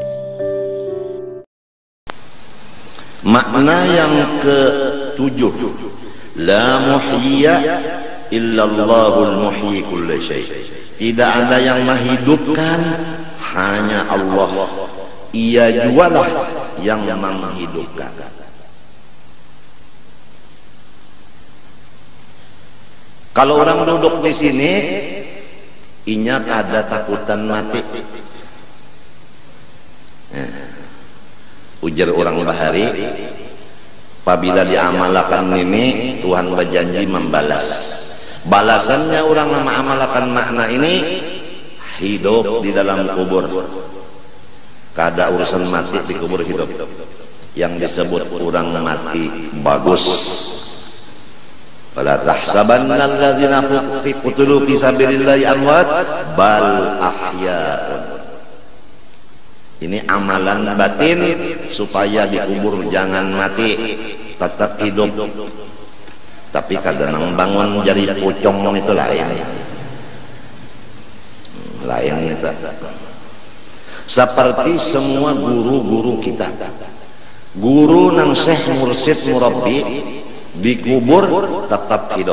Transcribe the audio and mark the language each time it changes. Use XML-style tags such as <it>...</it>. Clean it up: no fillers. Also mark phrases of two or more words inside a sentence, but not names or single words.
<id>Makna yang ke-7,</id> <ar>لا محيي إلا الله المحيي كل شيء'.</ar> <id>Tidak ada yang menghidupkan, hanya Allah. Ia jualah yang menghidupkan.</id> <bjn>Kalau orang duduk di sini, inya ada takutan mati. Ujar orang bahari, apabila diamalkan ini Tuhan berjanji membalas.</bjn> <id>Balasannya orang mengamalkan makna ini, hidup di dalam kubur.</id> <bjn>Kada urusan mati di kubur hidup.</bjn> <id>Yang disebut orang mati bagus.</id> <ar>فلا تحسبن الذين قتلوا في سبيل الله أموات بل أحياء.</ar> <id>Ini amalan batin supaya dikubur jangan mati, tetap hidup. Tapi kadang bangun jadi pocong itu lain itu.</id> <bjn>Seperti semua guru-guru kita, guru nang syekh mursyid murabbi dikubur tetap hidup.</bjn>